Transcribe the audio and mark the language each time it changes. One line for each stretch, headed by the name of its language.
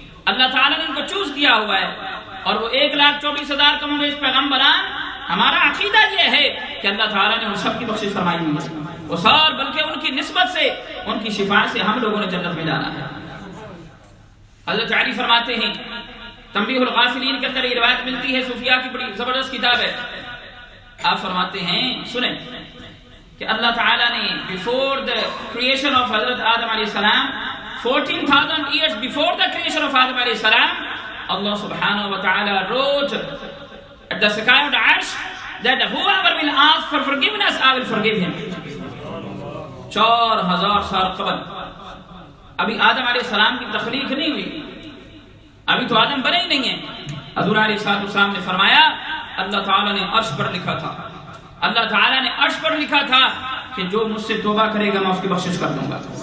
Urdu: اللہ تعالیٰ نے ان کو چوز کیا ہوا ہے. اور وہ 1,24,000 کم و بیش پیغمبران، ہمارا عقیدہ یہ ہے کہ اللہ تعالیٰ نے ان سب کی بخشش فرمائی ہے، وہ سار بلکہ ان کی نسبت سے، ان کی شفاعت سے ہم لوگوں نے جنت میں جانا ہے. حضرت علی فرماتے ہیں تنبیہ الغافلین کے اندر یہ روایت ملتی ہے، صوفیاء کی بڑی زبردست کتاب ہے. آپ فرماتے ہیں سنیں کہ اللہ تعالیٰ نے
English: before the creation of حضرت آدم علیہ السلام 14,000 years before the creation of Adam علیہ السلام, Allah subhanahu wa ta'ala wrote at the sky of the arsh that whoever will ask for forgiveness I will forgive him.
Urdu: 4,000 سال قبل ابھی آدم علیہ السلام کی تخلیق نہیں ہوئی، ابھی تو آدم بنے ہی نہیں ہیں. حضور علیہ السلام نے فرمایا اللہ تعالیٰ نے عرش پر لکھا تھا، اللہ تعالیٰ نے عرش پر لکھا تھا کہ جو مجھ سے توبہ کرے گا میں اس کی بخشش کر دوں گا.